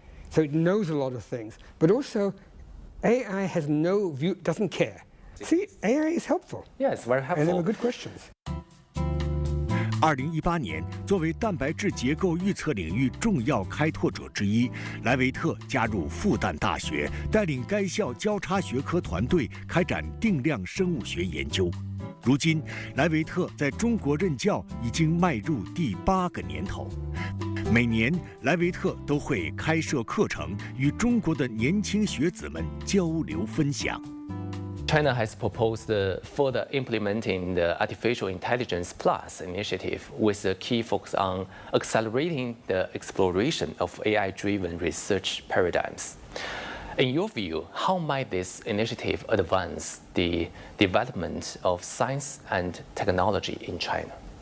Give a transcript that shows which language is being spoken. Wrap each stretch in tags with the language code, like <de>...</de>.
<en>So it knows a lot of things. But also, AI has no view, doesn't care. See, AI is helpful. Yes, very helpful. And they were good questions.</en> <zh>2018年，作为蛋白质结构预测领域重要开拓者之一，莱维特加入复旦大学，带领该校交叉学科团队开展定量生物学研究。如今，莱维特在中国任教已经迈入第8个年头。每年，莱维特都会开设课程，与中国的年轻学子们交流分享。</zh> <en>China has proposed further implementing the Artificial Intelligence Plus initiative with a key focus on accelerating the exploration of AI-driven research paradigms. In your view, how might this initiative advance the development of science and technology in China?</en>